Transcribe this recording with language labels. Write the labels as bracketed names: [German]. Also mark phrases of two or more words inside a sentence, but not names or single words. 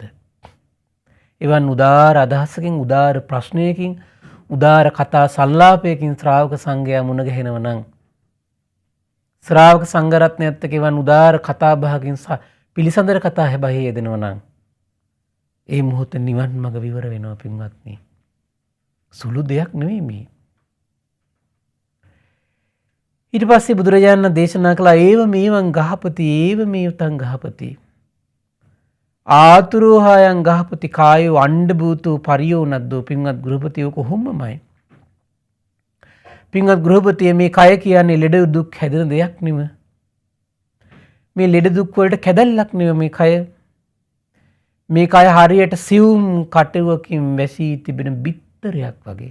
[Sinhala] එවන් උදාර අදහසකින්, උදාර ප්‍රශ්නයකින්, උදාර කතා සල්ලාපයකින් ශ්‍රාවක සංඝයා මුණ ගැහෙනවා නම්, ශ්‍රාවක සංඝරත්නයත් එක්ක එවන් උදාර කතා බහකින් පිළිසඳර කතා හැබැයි යෙදෙනවා නම් ඒ මොහොත නිවන් මඟ විවර වෙනවා පින්වත්නි. සුළු දෙයක් නෙවෙයි මේ. ඊට පස්සේ බුදුරජාණන් දේශනා කළා [Pali] ඒව මේවං ගහපති ඒව මේවතං ගහපති ආතුරෝහායන් ගහපති කායෝ අණ්ඩ භූතෝ පරියෝ නද්දෝ. [Sinhala] පින්වත් ගෘහපතියෝ කොහොමමයි. පින්වත් ගෘහපතිය මේ කය කියන්නේ ලෙඩ දුක් හැදෙන දෙයක් නෙම. මේ ලෙඩ දුක් වලට කැදල්ලක් නෙව මේ කය. මේ කය හරියට සිවුම් කටුවකින් වැසී තිබෙන බිත්තරයක් වගේ.